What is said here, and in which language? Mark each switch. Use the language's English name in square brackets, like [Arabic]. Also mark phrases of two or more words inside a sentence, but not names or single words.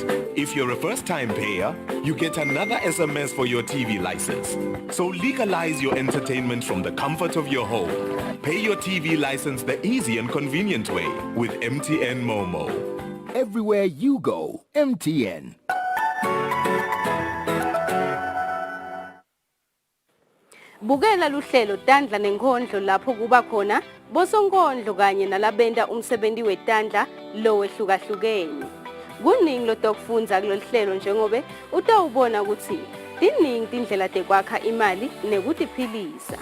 [English] If you're a first-time payer, you get another SMS for your TV license. So legalize your entertainment from the comfort of your home. Pay your TV license the easy and convenient way with MTN Momo. Everywhere you go, MTN. [Swati] Bukela luhlelo Tandla nenkondlo lapho kuba khona bosonkondlo kanye nalabenda umsebenzi wetandla lo wehlukahlukene. Kuningi lo dokufundza kulolu hlelo njengobe utawubona ukuthi tiningi tindlela tekwakha imali nekutiphilisa.